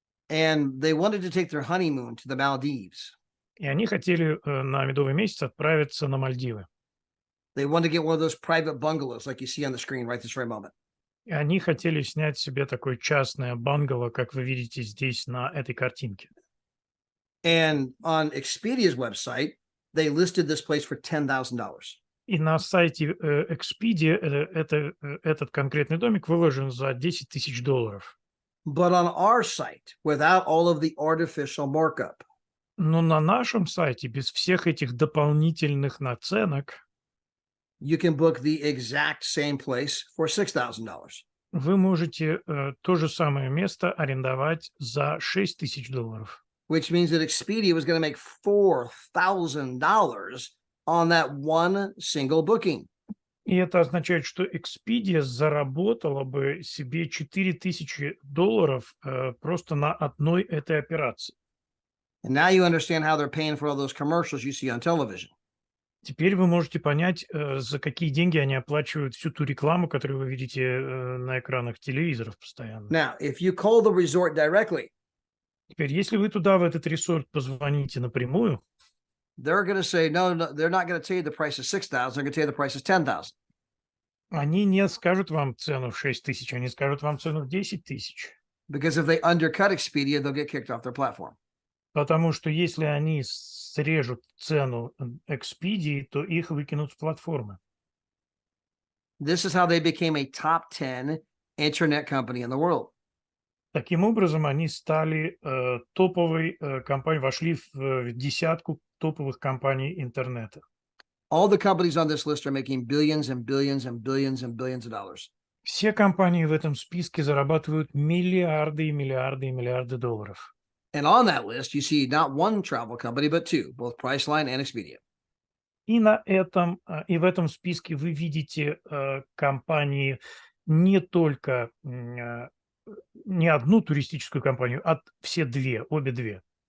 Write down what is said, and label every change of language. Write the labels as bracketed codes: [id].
[en] And they wanted to take their honeymoon to the Maldives. [ru] И они хотели на медовый месяц отправиться на Мальдивы. [en] They wanted to get one of those private bungalows like you see on the screen right this very moment. [ru] И они хотели снять себе такое частное бангало, как вы видите здесь на этой картинке. [en] And on Expedia's website, they listed this place for $10,000. [ru] И на сайте Expedia этот конкретный домик выложен за $10 000. [en] But on our site, without all of the artificial markup, [ru] Но на нашем сайте без всех этих дополнительных наценок [en] you can book the exact same place for $6,000. [ru] вы можете то же самое место арендовать за $6 000. [en] Which means that Expedia was going to make $4,000 on that one single booking. [ru] И это означает, что Expedia заработала бы себе $4000 просто на одной этой операции. [en] And now you understand how they're paying for all those commercials you see on television. [ru] Теперь вы можете понять, за какие деньги они оплачивают всю ту рекламу, которую вы видите на экранах телевизоров постоянно. [en] Now, if you call the resort directly, [ru] Теперь, если вы туда, в этот resort, позвоните напрямую, [en] they're going to say, no, they're not going to tell you the price is 6,000. They're going to tell you the price is 10,000. [ru] они не скажут вам цену в 6 тысяч, они скажут вам цену в 10 тысяч. [en] Because if they undercut Expedia, they'll get kicked off their platform. [ru] Потому что если они срежут цену Expedia, то их выкинут с платформы. [en] This is how they became a top 10 internet company in the world. [ru] Таким образом, они стали топовой компанией, вошли в десятку топовых компаний интернета. [en] All the companies on this list are making billions and billions and billions and billions of dollars. [ru] Все компании в этом списке зарабатывают миллиарды и миллиарды и миллиарды долларов. [en] And on that list, you see not one travel company, but two, both Priceline and Expedia. [ru] И в этом списке вы видите компании не только не одну туристическую компанию, а все две, обе две.